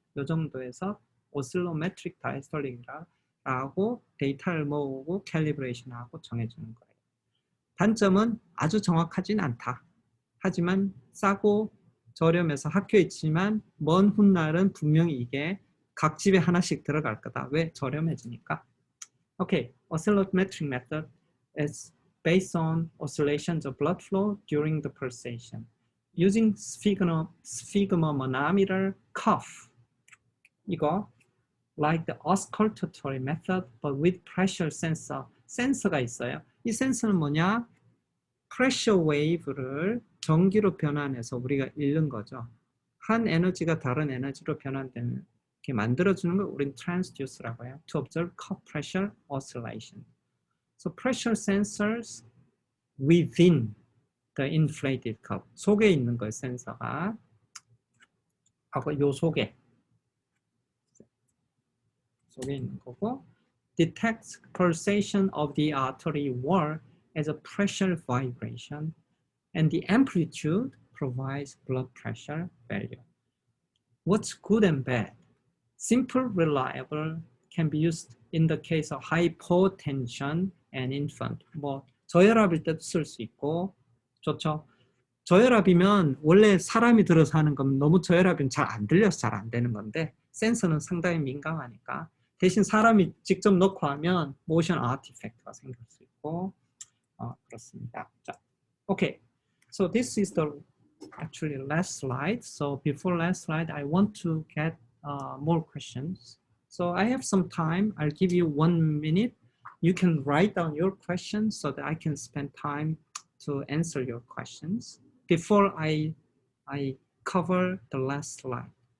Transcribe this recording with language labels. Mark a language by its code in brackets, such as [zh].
[ko] 요 정도에서 오실로메트릭 다이스톨릭이라고 데이터를 모으고 캘리브레이션하고 정해주는 거예요. 단점은 아주 정확하진 않다. 하지만 싸고 저렴해서 학교에 있지만 먼 훗날은 분명히 이게 각 집에 하나씩 들어갈 거다. 왜? 저렴해지니까. [en] Okay, oscillometric method is based on oscillations of blood flow during the pulsation. Using sphygmomanometer cuff. 이거 like the auscultatory method but with pressure sensor. [ko] 센서가 있어요. 이 센서는 뭐냐? pressure wave를 전기로 변환해서 우리가 읽는 거죠. 한 에너지가 다른 에너지로 변환되는 게 만들어주는 걸 우리는 transduce라고 해요. [en] To observe cup pressure oscillation. So pressure sensors within the inflated cup. [ko] 속에 있는 거예요, 센서가. 하고 요 속에 있는 거고, [en] detects pulsation of the artery wall as a pressure vibration, and the amplitude provides blood pressure value. What's good and bad? Simple, reliable, can be used in the case of hypotension and infant. [ko] 뭐 저혈압일 때도 쓸 수 있고 좋죠. 저혈압이면 원래 사람이 들어서 하는 건 너무 저혈압이면 잘 안 들려서 잘 안 되는 건데 센서는 상당히 민감하니까 대신 사람이 직접 넣고 하면 모션 아티팩트가 생길 수 있고 그렇습니다. 자, okay. [en] So this is the actually last slide. So before last slide, I want to get more questions. So I have some time. I'll give you 1 minute. You can write down your questions so that I can spend time to answer your questions before I cover the last slide.